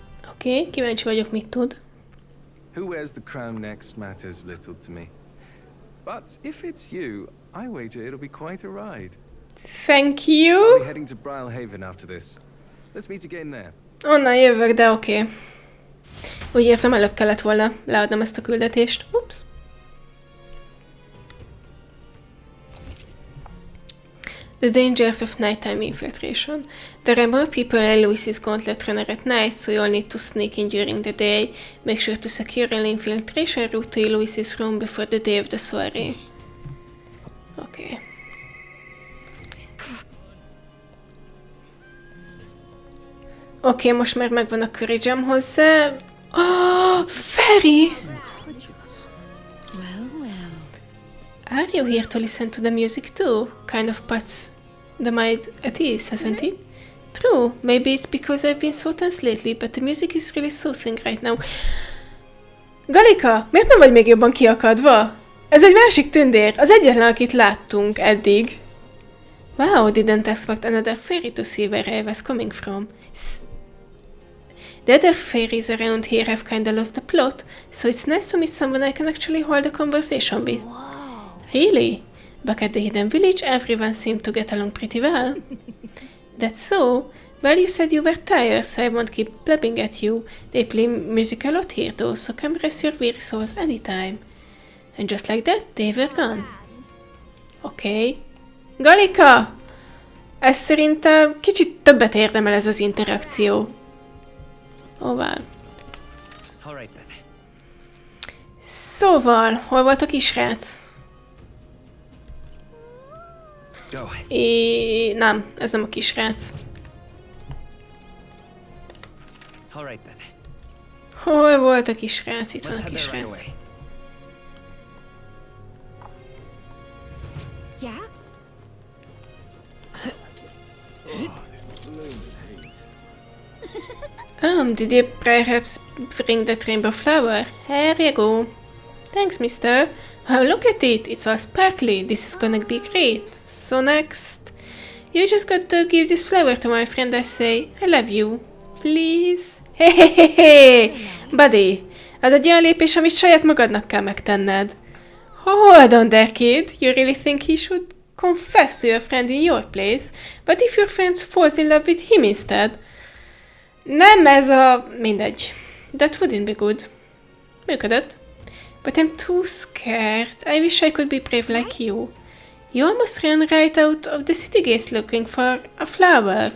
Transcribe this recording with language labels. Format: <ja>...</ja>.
<hu>Oké, kíváncsi vagyok, mit tud.</hu> <en>Who wears the crown next matters little to me. But if it's you, I wager it'll be quite a ride. Thank you. I'll be heading to Brilehaven after this. Let's meet again there.</en> <hu>Onnan jövök, de oké. Úgy érzem, előbb kellett volna leadnom ezt a küldetést. Ups.</hu> <en>The dangers of nighttime infiltration. There are more people in Louiss's gauntlet runner at night, so you'll need to sneak in during the day. Make sure to secure an infiltration route to Louiss's room before the day of the soiree. Okay.</en> <hu>Oké, most már megvan a courage-em hozzá.</hu> <en>Oh, Fairy! Are you here to listen to the music too? Kind of puts the mind at ease, hasn't it? True, maybe it's because I've been so tense lately, but the music is really soothing right now.</en> <hu>Gallica, miért nem vagy még jobban kiakadva? Ez egy másik tündér, az egyetlen, akit láttunk eddig.</hu> <en>Wow, didn't expect another fairy to see where I was coming from. The other fairies around here have kinda lost the plot, so it's nice to meet someone I can actually hold a conversation with. Really? Back at the hidden village, everyone seemed to get along pretty well. That's so? Well, you said you were tired, so I won't keep blabbing at you. They play music a lot here though, so come rest your weary souls anytime. And just like that, they were gone. Okay. Gallica!</en> <hu>Ez szerintem kicsit többet érdemel ez az interakció.</hu> <en>Oh, well.</en> <hu>Szóval, hol volt a kisrác? Nem, ez nem a kisrác. Hol volt a kisrác? Itt van a kisrác.</hu> <en>Did you perhaps bring that rainbow flower? Here you go. Thanks, mister. Oh, look at it. It's all sparkly. This is gonna be great. So next... You just got to give this flower to my friend I say. I love you. Please? Hey, buddy!</en> <hu>Az egy olyan lépés, amit saját magadnak kell megtenned.</hu> <en>Hold on there, kid. You really think he should confess to your friend in your place? But if your friend falls in love with him instead?</en> <hu>Nem ez a... mindegy.</hu> <en>That wouldn't be good.</en> <hu>Működött.</hu> <en>But I'm too scared. I wish I could be brave like you. You almost ran right out of the city gates looking for a flower.</en>